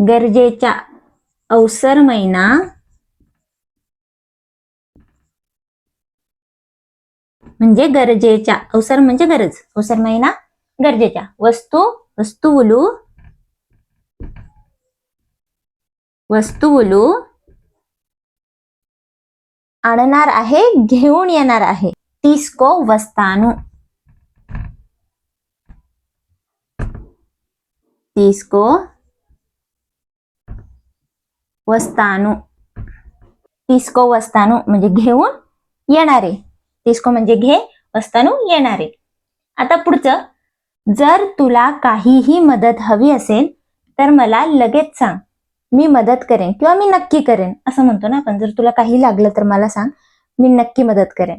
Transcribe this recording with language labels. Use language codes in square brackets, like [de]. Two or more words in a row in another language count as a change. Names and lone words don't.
[mr] गरजेच्या अवसरమైన म्हणजे गरजेच्या, अवसर म्हणजे गरज, अवसरమైన गरजेच्या, వస్తువులు आणणार आहे, घेऊन येणार आहे. [te] తీసుకో వస్తాను, తీసుకో వస్తాను, తీసుకో వస్తాను [mr] म्हणजे घेऊन येणारे. తీసుకో म्हणजे घे, वस्तानु येणारे. आता पुढचं, जर तुला काहीही मदत हवी असेल तर मला लगेच सांग, मी मदत करेन किंवा मी नक्की करेन असं म्हणतो ना आपण. जर तुला काही लागलं तर मला सांग, मी नक्की मदत करेन.